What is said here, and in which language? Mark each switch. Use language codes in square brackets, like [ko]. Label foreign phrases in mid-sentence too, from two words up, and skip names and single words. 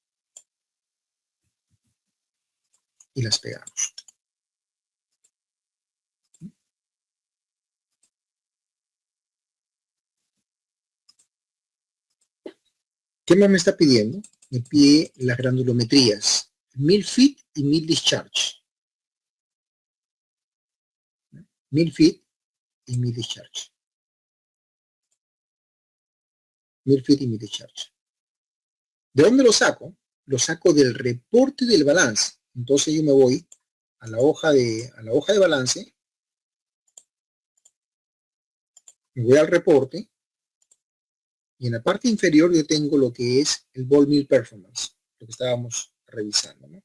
[es] Y las pegamos. ¿Qué más me está pidiendo? Me pide las granulometrías [en] mill feet [es] y [en] mill discharge. Mill feet y mill discharge. Mill feet y mill discharge. [es] ¿De dónde lo saco? Lo saco del reporte del balance. Entonces yo me voy a la hoja de balance, me voy al reporte y en la parte inferior yo tengo lo que es el [en] ball mill performance, [es] lo que estábamos revisando, ¿no?